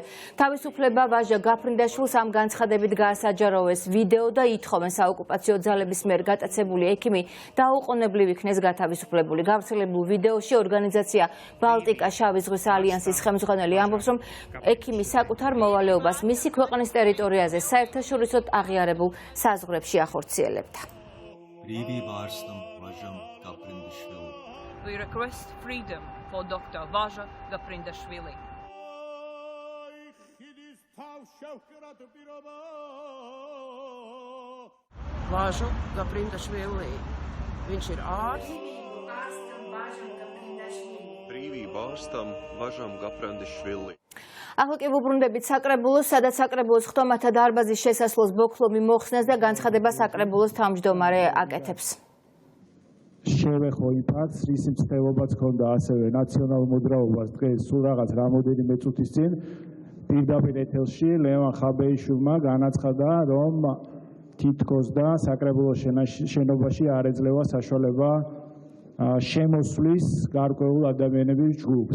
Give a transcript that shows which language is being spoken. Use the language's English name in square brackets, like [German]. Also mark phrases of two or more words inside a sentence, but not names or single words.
[Georgian] თავისუფლება ვაჟა გაფრინდაშვილს ამ განცხადებით გაასაჯაროვეს ვიდეო და ითხოვენ საოკუპაციო ძალების მიერ გატაცებული ექიმი დაუყოვნებლივ იქნეს გათავისუფლებული. გავრცელებულ ვიდეოში ორგანიზაცია ბალტიკა შავი ზღვის ალიანსის ხელმძღვანელი ამბობს, რომ ექიმი საკუთარ მოვალეობას მისი ქვეყნის ტერიტორიაზე საერთაშორისოდ აღიარებულ საზღვრებში ახორციელებდა. [English] We request freedom for Dr. Vaja Gaprindashvili. Vaja Gaprindashvili. [Latvian] Viņš ir ārsts. Brīvība ārstam Važam Gaprindashvili. [Georgian] ახლა კი ვუბრუნდებით საკრებულოს, სადაც საკრებულოს ხტომათა დარბაზის შესასვლელს ბოქლომი მოხსნეს და განცხადება საკრებულოს თავმჯდომარე აკეთებს. შევეხო იმ ფაქტს, რისი მცდელობაც ჰქონდა ასევე ნაციონალურ მოძრაობას დღეს სულ რაღაც რამოდენიმე წუთის წინ პირდაპირ ეთელში ლევან ხაბეიშვილმა განაცხადა, რომ თითქოს და საკრებულოს შენობაში არ ეძლევა საშუალება შემოსვლის გარკვეულ ადამიანების ჯგუფს.